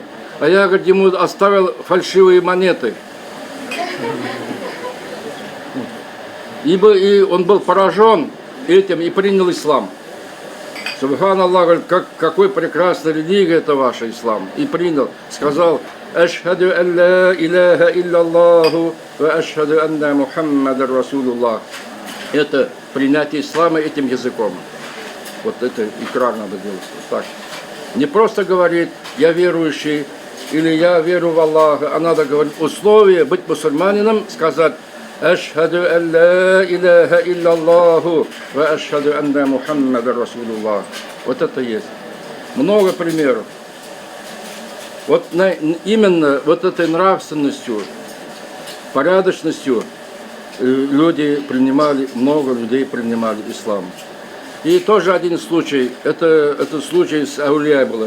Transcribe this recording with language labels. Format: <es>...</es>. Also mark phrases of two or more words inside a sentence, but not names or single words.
<ru>А я, говорит, ему оставил фальшивые монеты. И он был поражен этим и принял ислам. Субханаллах, говорит, какой прекрасный религия это ваша, ислам. И принял, сказал:</ru> <ar>أشهد أن لا إله إلا الله وأشهد أن محمدا رسول الله.</ar> <ru>Это принятие ислама этим языком. Вот это икрар надо делать. Так. Не просто говорить: я верующий, или я верю в Аллаха, а надо говорить условия быть мусульманином, сказать:</ru> <ar>أشهد أن لا إله إلا الله وأشهد أن محمدا رسول الله.</ar> <ru>Вот это есть. Много примеров. Вот именно вот этой нравственностью, порядочностью люди принимали, много людей принимали ислам. И тоже один случай, это случай с Ауля было.</ru>